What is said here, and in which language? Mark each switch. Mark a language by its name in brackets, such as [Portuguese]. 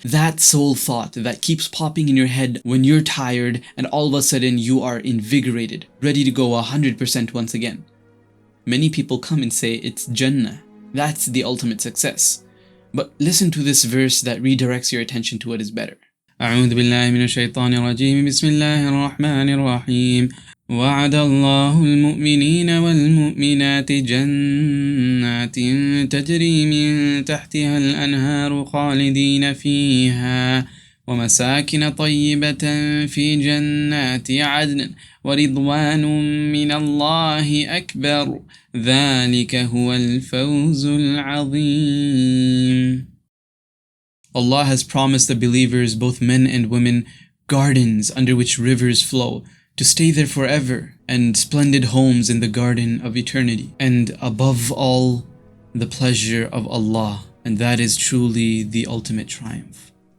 [English] That sole thought that keeps popping in your head when you're tired and all of a sudden you are invigorated, ready to go 100% once again. Many people come and say it's Jannah. That's the ultimate success. But listen to this verse that redirects your attention to what is better. [Arabic] أعوذ بالله من الشيطان الرجيم بسم الله الرحمن الرحيم وعد الله المؤمنين والمؤمنات جنات تجري من تحتها الأنهار خالدين فيها ومساكن طيبة في جنات عدن ورضوان من الله أكبر ذلك هو الفوز العظيم. [English] Allah has promised the believers, both men and women, gardens under which rivers flow, to stay there forever, and splendid homes in the garden of eternity. And above all, the pleasure of Allah, and that is truly the ultimate triumph.